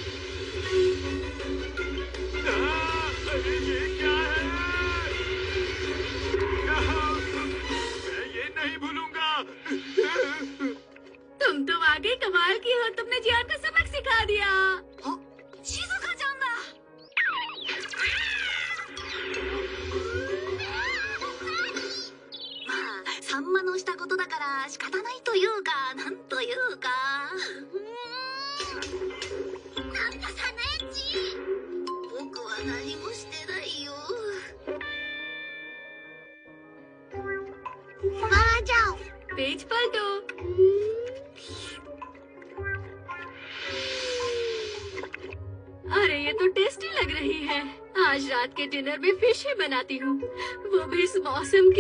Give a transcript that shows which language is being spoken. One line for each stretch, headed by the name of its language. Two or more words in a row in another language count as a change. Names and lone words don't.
Hindi: अरे ये क्या है? मैं ये नहीं भूलूंगा। तुम तो वाकई कमाल की हो, तुमने जियान को सबक सिखा दिया। शिजुका जाऊंगा।
Japanese: サンマのしたことだから仕方ないというか、なんというか。なんだサナエチ。僕は何もしてないよ。
Hindi: वहाँ जाओ। पेज पलटो। अरे ये तो टेस्टी लग रही है। आज रात के डिनर में फिश ही बनाती हूँ, वो भी इस मौसम की।